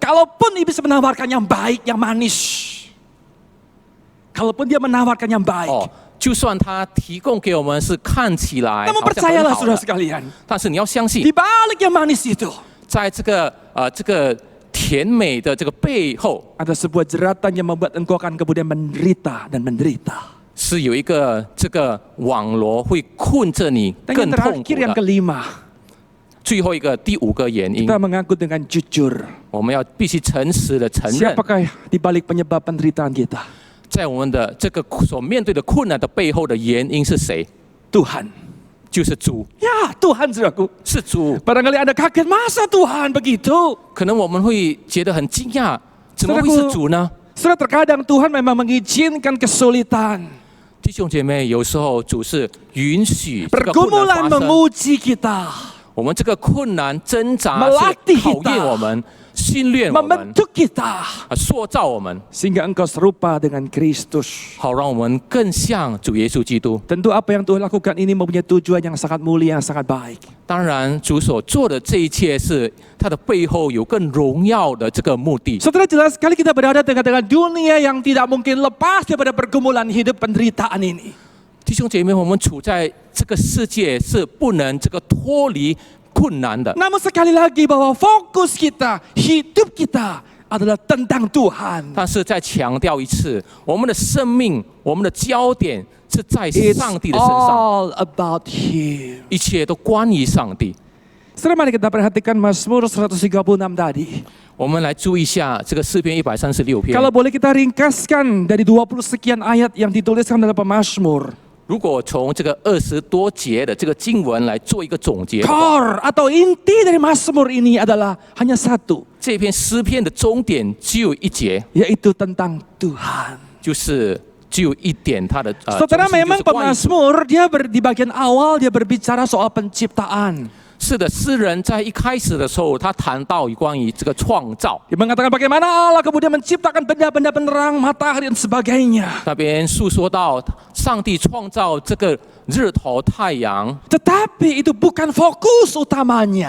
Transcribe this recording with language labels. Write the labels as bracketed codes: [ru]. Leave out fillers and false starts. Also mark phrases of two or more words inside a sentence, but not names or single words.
[id] Kalaupun iblis menawarkan yang baik, yang manis. Kalaupun dia menawarkan yang baik. [zh] 就算他提供给我们是看起来 [id] Namun [zh] 好像 [id] percayalah [zh] 很好 [id] saudara [zh] 的， [id] sekalian. [zh] 但是你要相信 [id] Di， balik yang manis itu. [zh] 在这个甜美的这个背后， [id] Ada sebuah jeratan yang membuat engkau akan kemudian menderita dan menderita. [zh] 是有一个这个网罗会困着你 [id] Dan [zh] 更 [id] yang [zh] 痛苦 [id] terakhir yang [zh] 的。 [id] kelima. [zh] 最后一个第五个原因， [id] Kita mengaku dengan jujur. [zh] 我们要必须诚实的承认， [id] Siapakah di balik penyebab penderitaan kita? [zh] 在我们的这个所面对的困难的背后的原因是谁？ [id] Tuhan. [zh] 就是主， [id] Ya, Tuhan saudaraku. [zh] 是主。 [id] Barangkali Anda kaget, masa Tuhan begitu? [zh] 可能我们会觉得很惊讶，怎么会是主呢？ [id] Saudara, terkadang Tuhan memang mengizinkan kesulitan. [zh] 弟兄姐妹，有时候主是允许这个困 [id] Pergumulan [zh] 难发生， [id] menguji kita. [zh] 我们这个困难挣扎 [id] Melatih [zh] 是考 [id] kita [zh] 验我们、训练我们、 [id] Membentuk kita. [zh] 塑造我们， [id] Sehingga engkau serupa dengan Kristus. [zh] 好让我们更像主耶稣基督。 [id] Tentu apa yang Tuhan lakukan ini mempunyai tujuan yang sangat mulia, yang sangat baik. [zh] 当然，主所做的这一切是他的背后有更荣耀的这个目的。 [id] Saudara, jelas sekali kita berada dengan dunia yang tidak mungkin lepas daripada pergumulan hidup penderitaan ini. [zh] 弟兄姐妹，我们处在这个世界是不能这个脱离困难的。 [id] Namun sekali lagi bahwa fokus kita, hidup kita adalah tentang Tuhan. [zh] 但是再强调一次，我们的生命、我们的焦点是在 [en] It's [zh] 上帝的身上， [en] all about Him. [zh] 一切都关于上帝。 [id] Saudara, mari kita perhatikan Mazmur 136 tadi. [zh] 我们来注意一下这个诗篇136篇。 [id] Kalau boleh kita ringkaskan dari 20 sekian ayat yang dituliskan dalam Mazmur. [zh] 如果从这个20多节的这个经文来做一个总结的话， [id] Core atau inti dari Mazmur ini adalah hanya satu, [zh] 这篇诗篇的终点只有一节， [id] yaitu tentang Tuhan. [zh] 就是只有一点它的 [id] Saudara, [zh] 中心就 [id] memang [zh] 是关于主。 [id] pemazmur dia di bagian awal dia berbicara soal penciptaan. [zh] 是的，诗人在一开始的时候，他谈到有关于这个创造， [id] Dia mengatakan bagaimana Allah kemudian menciptakan benda-benda penerang, matahari dan sebagainya. [zh] 那边诉说到上帝创造这个日头、太阳， [id] Tetapi itu bukan fokus utamanya.